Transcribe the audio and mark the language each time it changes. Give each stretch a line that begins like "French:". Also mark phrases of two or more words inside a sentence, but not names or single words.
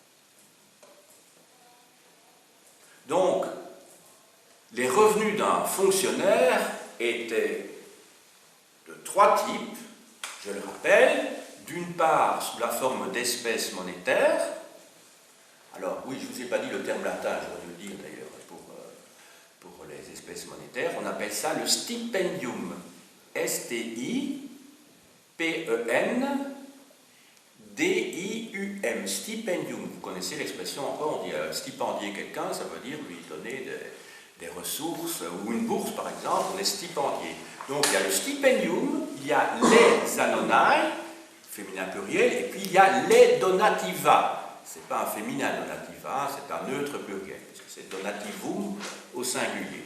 French: Donc, les revenus d'un fonctionnaire étaient de trois types, je le rappelle. D'une part, sous la forme d'espèces monétaires. Alors, oui, je ne vous ai pas dit le terme latin, j'aurais dû le dire d'ailleurs, pour les espèces monétaires. On appelle ça le stipendium. S-T-I-P-E-N-D-I-U-M. Stipendium. Vous connaissez l'expression encore, on dit stipendier quelqu'un, ça veut dire lui donner des ressources, ou une bourse par exemple, on est stipendier. Donc il y a le stipendium, il y a les anonae, féminin pluriel, et puis il y a les donativa. Ce n'est pas un féminin donativa, c'est un neutre pluriel, puisque c'est donativum au singulier.